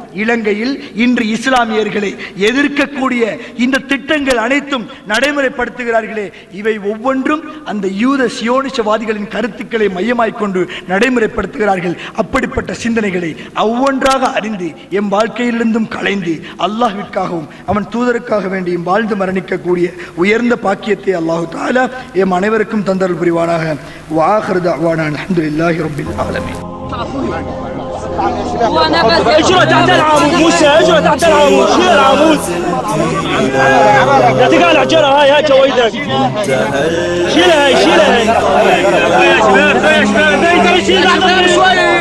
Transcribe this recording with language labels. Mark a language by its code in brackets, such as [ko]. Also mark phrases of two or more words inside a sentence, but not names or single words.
[ta] இலங்கையில் இன்று இஸ்லாமியர்களை எதிர்க்கக்கூடிய இந்த திட்டங்கள் அனைத்தும் நடைமுறைப்படுத்துகிறார்களே, இவை ஒவ்வொன்றும் அந்த யூத சியோனிசவாதிகளின் கருத்துக்களை மையமாய் கொண்டு நடைமுறைப்படுத்துகிறார்கள். அப்படிப்பட்ட சிந்தனைகளை ஒவ்வொன்றாக அறிந்து எம் வாழ்க்கையிலிருந்தும் களைந்து அல்லாஹ்விற்காகவும் அவன் தூதருக்காக வேண்டியும் வாழ்ந்து மரணிக்கக்கூடிய உயர்ந்த பாக்கியத்தை அல்லாஹு தஆலா எம் அனைவருக்கும் தந்தருள் புரிவானாக. [ar] وآخر دعوانا الحمد لله رب العالمين. اجرى تحت العمود موسى، اجرى تحت العمود، شيل العمود. لا تقع العجله هاي جويدك. شيلها هاي، شيلها هاي. يا شباب يا شباب شيل شويش.